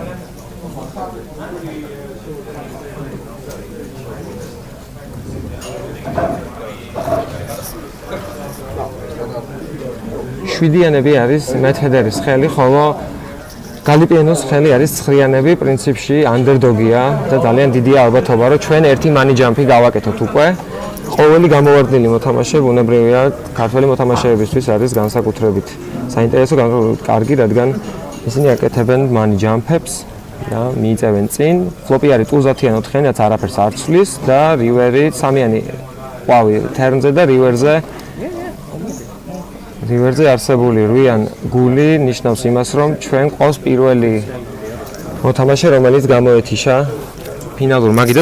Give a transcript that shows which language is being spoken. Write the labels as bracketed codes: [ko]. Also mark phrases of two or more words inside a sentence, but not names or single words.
[ka] შვიდიანები არის მეთედერის ხელი, ხოლო გალიპიანოს ხელი არის ცხრიანები, პრინციპში underdog-ია და ძალიან დიდია ალბათობა, რომ ჩვენ ერთი [en] money jump-ი [ka] გავაკეთოთ უკვე. ყოველი გამოვარდნილი მოთამაშე ბუნებრივია ქართველი მოთამაშეებისთვის არის განსაკუთრებით საინტერესო, კარგი, რადგან ისინი აკეთებენ [en] money jump-ებს [ka] და მიიწევენ წინ. ფლოპი არის ტულზათიან 4-იანი, რაც არაფერს არ ცვლის და რივერი სამიანი ყვავი turn-ზე და რივერზე არსებული 8-იან გული ნიშნავს იმას, რომ ჩვენ ყავს პირველი მოთამაშე, რომელიც გამოეთიშა ფინალურ მაგიდას.